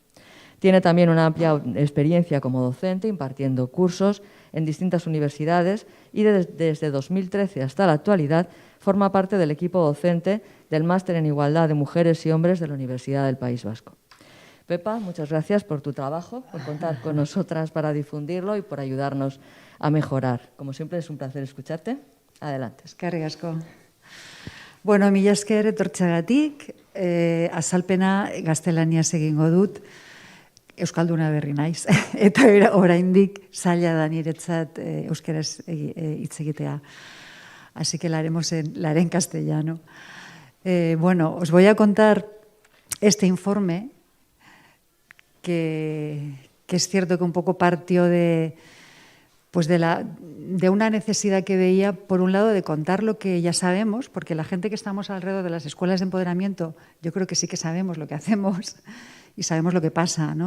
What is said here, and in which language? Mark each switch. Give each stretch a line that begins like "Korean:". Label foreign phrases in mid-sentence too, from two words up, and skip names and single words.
Spanish: Tiene también una amplia experiencia como docente, impartiendo cursos en distintas universidades y desde 2013 hasta la actualidad forma parte del equipo docente del Máster en Igualdad de Mujeres y Hombres de la Universidad del País Vasco. Pepa, muchas gracias por tu trabajo, por contar con nosotras para difundirlo y por ayudarnos a mejorar. Como siempre, es un placer escucharte. Adelante.
Basque: Eskerrik asko. Bueno, mila esker etortzeagatik, azalpena gaztelaniaz egingo dut, euskalduna berri naiz, eta oraindik zaila da niretzat euskeraz hitz egitea.
Spanish: Así que la haremos en castellano. Bueno, os voy a contar este informe que es cierto que un poco partió de una necesidad que veía, por un lado, de contar lo que ya sabemos, porque la gente que estamos alrededor de las escuelas de empoderamiento, yo creo que sí que sabemos lo que hacemos y sabemos lo que pasa, ¿no?